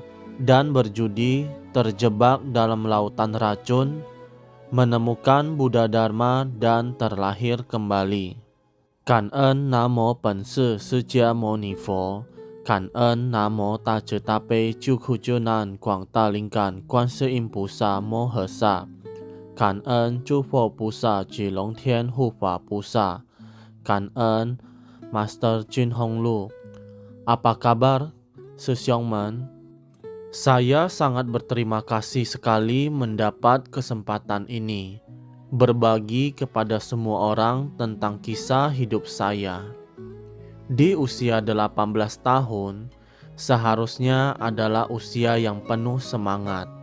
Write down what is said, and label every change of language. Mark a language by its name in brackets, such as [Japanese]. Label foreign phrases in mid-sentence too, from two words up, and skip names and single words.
[Indonesian] dan berjudi, terjebak dalam lautan racun, menemukan Buddha Dharma dan terlahir kembali. [Chinese] 感恩南无本师释迦牟尼佛，感恩南无大慈大悲救苦救难广大灵感观世音菩萨摩诃萨，感恩诸佛菩萨及龙天护法菩萨，感恩 Master Jin Honglu. [Indonesian] Apa kabar, Sesyongman? Saya sangat berterima kasih sekali mendapat kesempatan ini, berbagi kepada semua orang tentang kisah hidup saya. Di usia 18 tahun, seharusnya adalah usia yang penuh semangat.